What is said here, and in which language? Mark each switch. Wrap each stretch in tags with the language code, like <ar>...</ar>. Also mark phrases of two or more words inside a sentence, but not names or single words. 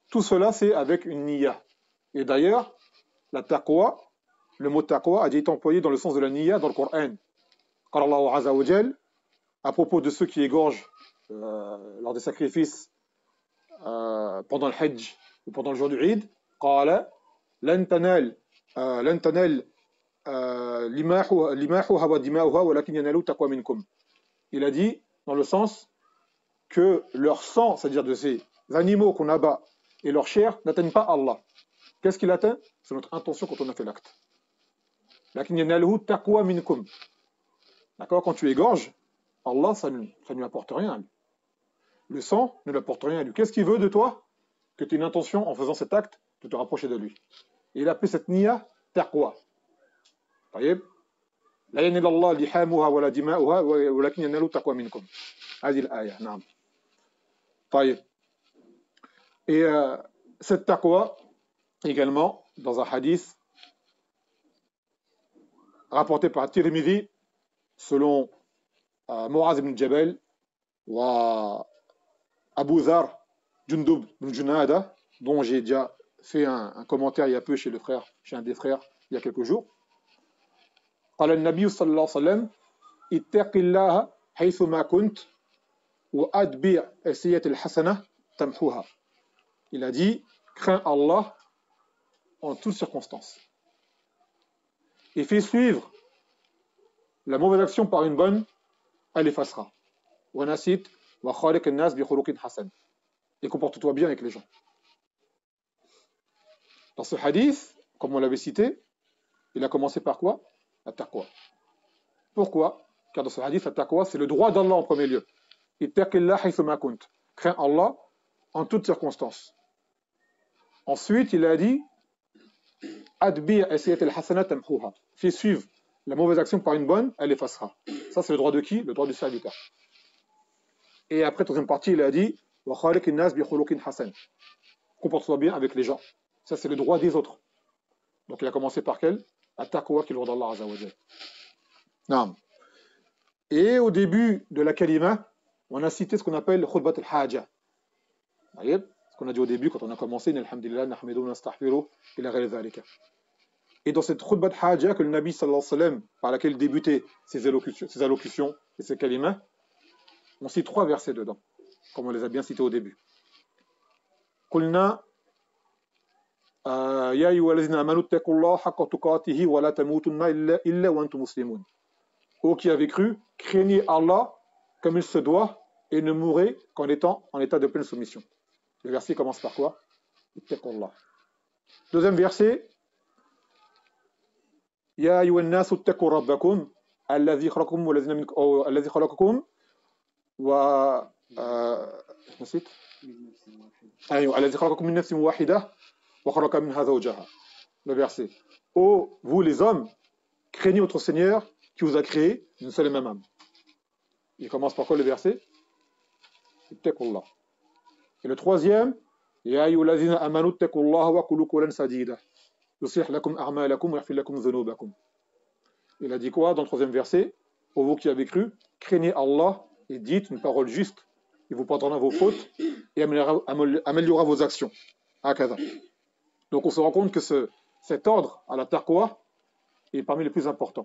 <fr>Tout cela, c'est avec une niya. Et d'ailleurs, la taqwa, le mot taqwa a été employé dans le sens de la niya dans le Coran.</fr> <ar>قال الله عز وجل,</ar> <fr>à propos de ceux qui égorgent lors des sacrifices pendant le Hajj ou pendant le jour du Eid,</fr> <ar>قال لن تنال لحومها ودماؤها ولكن ينال تقوى منكم.</ar> <fr>Il a dit dans le sens que leur sang, c'est-à-dire de ces animaux qu'on abat et leur chair n'atteignent pas Allah. Qu'est-ce qu'il atteint? C'est notre intention quand on a fait l'acte.</fr> <ar>لكن ينال تقوى منكم.</ar> <fr>D'accord? Quand tu égorges, Allah, ça ne lui apporte rien à lui. Le sang ne lui apporte rien à lui. Qu'est-ce qu'il veut de toi? Que tu aies une intention en faisant cet acte de te rapprocher de lui. Et il a appelé cette niya taqwa.</fr> <ar>طيب لا ينال الله لحامها ولا دماؤها ولكن ينال التقوى منكم. هذه الآية نعم. طيب.</ar> <fr>Et cette taqwa également dans un hadith rapporté par Tirmidhi selon Muaz ibn Jabal wa Abu Dhar Jundub ibn Junada, dont j'ai déjà fait un commentaire il y a peu chez un des frères, il y a quelques jours.</fr> <ar>قال النبي صلى الله عليه وسلم اتق الله حيثما كنت وأتبع السيئة الحسنة تمحوها.</ar> <fr>Il a dit, crains Allah en toutes circonstances. Et fais suivre la mauvaise action par une bonne, elle effacera.</fr> <ar>وَنَسِيتْ وَخَالِقِ النَّاسِ بِخُلُقٍ حَسَنٍ.</ar> <fr>Et comporte-toi bien avec les gens. Dans ce hadith, comme on l'avait cité, il a commencé par quoi? La taqwa. Pourquoi? Car dans ce hadith, la taqwa, c'est le droit d'Allah en premier lieu.</fr> <ar>اتق الله حيثما كنت.</ar> <fr>Crains Allah en toutes circonstances. Ensuite, il a dit</fr> <ar>أتبع السيئة الحسنة تمحها.</ar> <fr>Fais suivre la mauvaise action par une bonne, elle effacera. Ça, c'est le droit de qui? Le droit du serviteur. Et après, troisième partie, il a dit</fr> <ar>وخالق الناس بخلق حسن.</ar> <fr>Comporte-toi bien avec les gens. Ça, c'est le droit des autres. Donc, il a commencé par quel? At-taqwa, qui est le droit d'Allah</fr> <ar>عز وجل.</ar> <fr>Naam. Et au début de la kalima, on a cité ce qu'on appelle</fr> <ar>خطبة الحاجة.</ar> <fr>Vous voyez? Ce qu'on a dit au début quand on a commencé,</fr> <ar>الحمد لله نحمده ونستغفره إلى غير ذلك.</ar> <fr>Et dans cette</fr> <ar>خطبة حاجة</ar> <fr>que le Nabi</fr> <ar>صلى الله عليه وسلم,</ar> <fr>par laquelle débutait ses allocutions et ses kalimas, on cite 3 versets dedans, comme on les a bien cités au début.</fr> <ar>قلنا يا أيها الذين آمنوا اتقوا الله حق تقاته ولا تموتن إلا وأنتم مسلمون.</ar> <fr>Ô qui avez cru, craignez Allah comme il se doit et ne mourrez qu'en étant en état de pleine soumission. Le verset commence par quoi?</fr> <ar>Ittaqullah.</ar> <fr>Deuxième verset</fr> <ar>يا أيها الناس اتقوا ربكم الذي خلقكم والذين منكم الذي خلقكم و نسيت أيوة الذي خلقكم من نفس واحدة وخلق منها زوجها.</ar> <fr>Le verset. Ô vous les hommes, craignez votre Seigneur qui vous a créé d'une seule et même âme. Il commence par quoi le verset? Ittaqullah. Et le troisième,</fr> <ar>يا أيها الذين آمنوا اتقوا الله وقولوا قولا سديدا يصلح لكم أعمالكم ويغفر لكم ذنوبكم.</ar> <fr>Il a dit quoi dans le troisième verset? Ô vous qui avez cru, craignez Allah et dites une parole juste. Il vous pardonnera vos fautes et améliorera vos actions. Hakada. Donc on se rend compte que cet ordre à la taqwa est parmi les plus importants.</fr>